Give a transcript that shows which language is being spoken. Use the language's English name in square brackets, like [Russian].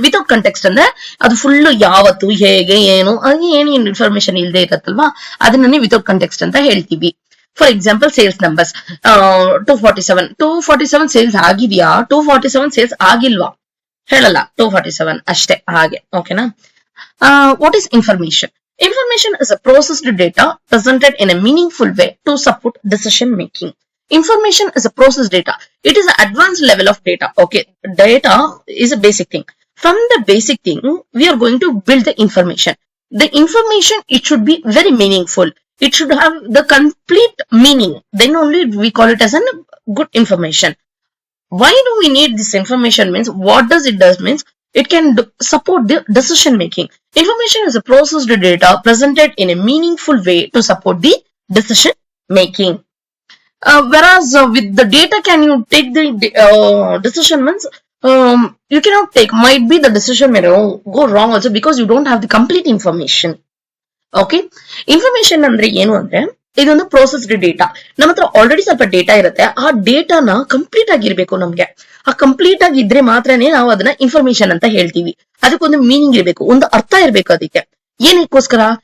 [Kannada] Without context ಅಂದ್ರೆ ಅದು full ಯಾವತ್ತು, ಹೇಗೆ, ಏನು ಇನ್ಫಾರ್ಮೇಶನ್ ಇಲ್ಲದೆ ಇರತ್ತಲ್ವಾ, ಅದನ್ನ ವಿತೌಟ್ ಕಂಟೆಕ್ಸ್ಟ್ ಅಂತ ಹೇಳ್ತೀವಿ. For example sales numbers 247 sales ಆಗಿದ್ಯಾ, 247 ಸೇಲ್ಸ್ ಆಗಿಲ್ವಾ ಹೇಳಲ್ಲ, 247 ಅಷ್ಟೇ. ಹಾಗೆ. ಓಕೆನಾ? [English] What is information? Information is a processed data presented in a meaningful way to support decision making. Information is a processed data. It is an advanced level of data. Okay, data is a basic thing. From the basic thing, we are going to build the information. The information, it should be very meaningful. It should have the complete meaning. Then only we call it as a good information. Why do we need this information? Means what does it does means it can support the decision making. Information is a processed data presented in a meaningful way to support the decision making. Whereas with the data, can you take the decision means you cannot take. Might be the decision may go wrong also because you don't have the complete information. [Kannada] Okay, information ಅಂದ್ರೆ ಏನು ಅಂದ್ರೆ ಇದೊಂದು processed data. ನಮ್ಮ ಹತ್ರ already ಸ್ವಲ್ಪ data ಇರುತ್ತೆ. ಆ ಡೇಟಾನ complete ಆಗಿರ್ಬೇಕು ನಮ್ಗೆ. ಆ ಕಂಪ್ಲೀಟ್ ಆಗಿದ್ರೆ ಮಾತ್ರನೇ ನಾವು ಅದನ್ನ ಇನ್ಫಾರ್ಮೇಶನ್ ಅಂತ ಹೇಳ್ತೀವಿ. ಅದಕ್ಕೊಂದು ಮೀನಿಂಗ್ ಇರಬೇಕು, ಒಂದು ಅರ್ಥ ಇರಬೇಕು ಅದಕ್ಕೆ. ಏನಕ್ಕೋಸ್ಕರ?